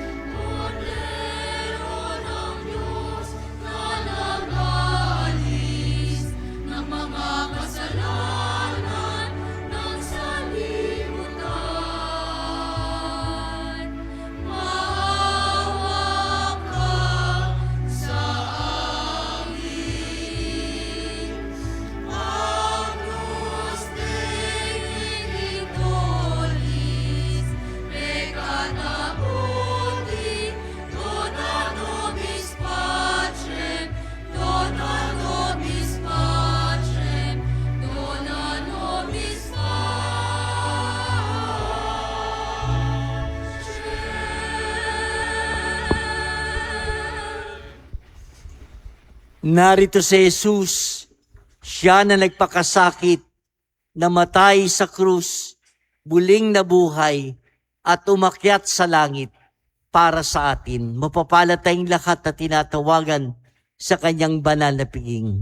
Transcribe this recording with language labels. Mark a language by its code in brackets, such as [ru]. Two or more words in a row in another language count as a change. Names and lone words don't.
[tl] Kordero ng Diyos na nagalis ng mga kasalanan ng sanlibutan. Maawa ka sa amin. [la] Agnus Dei Victoris, peccata mundi, dona nobis pacem, dona nobis pacem, dona nobis pacem. [tl] Narito si Jesus, siya na nagpakasakit, namatay sa krus, muling nabuhay, at umakyat sa langit para sa atin. Mapapalad tayong lahat na tinatawagan sa kanyang banal na piging.